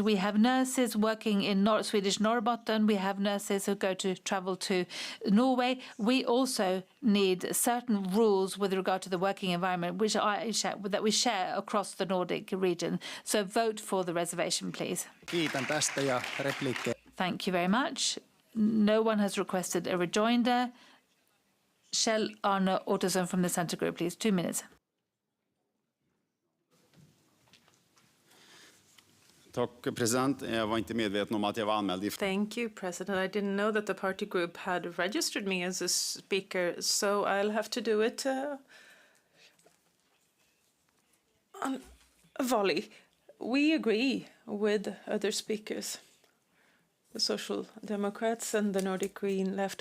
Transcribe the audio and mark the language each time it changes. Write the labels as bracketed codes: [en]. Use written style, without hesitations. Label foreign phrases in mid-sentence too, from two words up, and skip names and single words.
[en] We have nurses working in Swedish Norrbotten. We have nurses who travel to Norway. We also need certain rules with regard to the working environment, that we share across the Nordic region. So vote for the reservation, please. [fi] Kiitän tästä ja repliikkejä. [en] Thank you very much. No one has requested a rejoinder. Kjell Arne Ottosson from the Centre Group, please. 2 minutes. [sv] Tack, president. Jag var inte medveten om att jag var anmäld. [en] Thank you, President. I didn't know that the party group had registered me as a speaker, so I'll have to do it on a volley. We agree with other speakers, the Social Democrats and the Nordic Green Left.